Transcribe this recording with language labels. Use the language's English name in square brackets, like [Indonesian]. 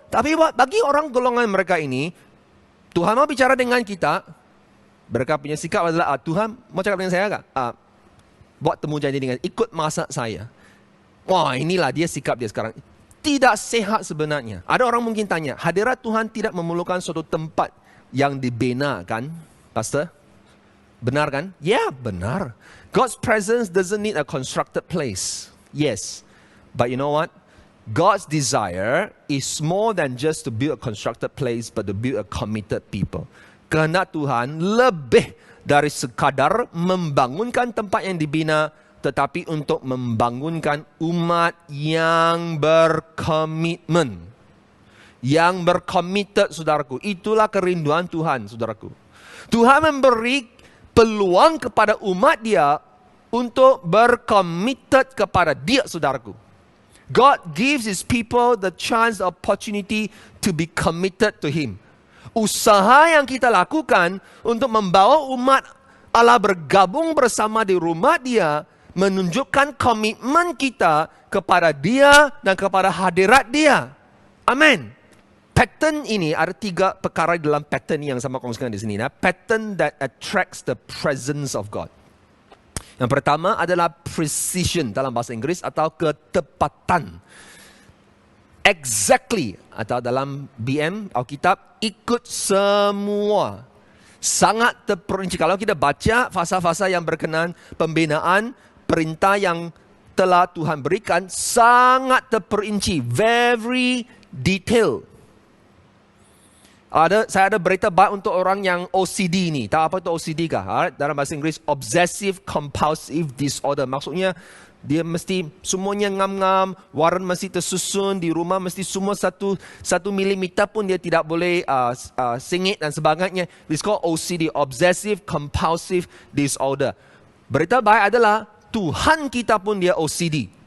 [Malay] Tapi bagi orang golongan mereka ini, Tuhan mau bicara dengan kita, mereka punya sikap adalah, Tuhan mau cakap dengan saya tak? Buat temu janji dengan, ikut masak saya. Wah, inilah dia sikap dia sekarang. Tidak sehat sebenarnya. Ada orang mungkin tanya, hadirat Tuhan tidak memerlukan suatu tempat yang dibina kan, Pastor? Benar kan? Ya, benar. [English] God's presence doesn't need a constructed place. Yes. But you know what? God's desire is more than just to build a constructed place, but to build a committed people. [Malay] Kehendak Tuhan lebih dari sekadar membangunkan tempat yang dibina, tetapi untuk membangunkan umat yang berkomitmen. Yang berkomited, saudaraku. Itulah kerinduan Tuhan, saudaraku. Tuhan memberi peluang kepada umat dia untuk berkomited kepada dia, saudaraku. [English] God gives his people the chance, the opportunity to be committed to him. [Malay] Usaha yang kita lakukan untuk membawa umat Allah bergabung bersama di rumah Dia menunjukkan komitmen kita kepada Dia dan kepada hadirat Dia. Amin. Pattern ini ada 3 perkara dalam pattern yang sama kongsikan di sini. [English] Pattern that attracts the presence of God. [Malay] Yang pertama adalah precision dalam bahasa Inggris atau ketepatan. Exactly atau dalam BM Alkitab ikut semua. Sangat terperinci. Kalau kita baca fasa-fasa yang berkenaan pembinaan, perintah yang telah Tuhan berikan sangat terperinci, [English] very detail. [Malay] Saya ada berita baik untuk orang yang OCD ni. Tahu apa itu OCD kah? [English] Alright? [Malay] Dalam bahasa Inggris, Obsessive Compulsive Disorder. Maksudnya, dia mesti semuanya ngam-ngam, warna mesti tersusun, di rumah mesti semua satu milimeter pun dia tidak boleh sengit dan sebagainya. [English] It's called OCD, Obsessive Compulsive Disorder. [Malay] Berita baik adalah, Tuhan kita pun dia OCD.